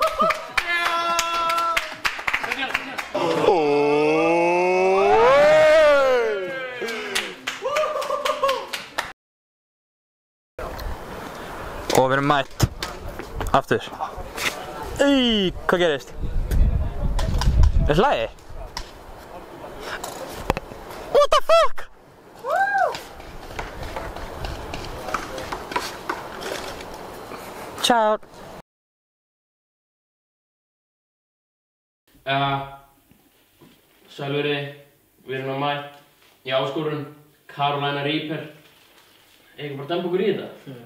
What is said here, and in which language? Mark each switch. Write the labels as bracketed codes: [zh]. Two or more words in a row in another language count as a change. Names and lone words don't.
[is] Og við erum mætt. Aftur. Hvað gerist? Er hlægi? [en] What the fuck? [is] Ciao. Sælveri, við erum mætt í áskorun Carolina Reaper. Ekki bara dempa okkur í þetta?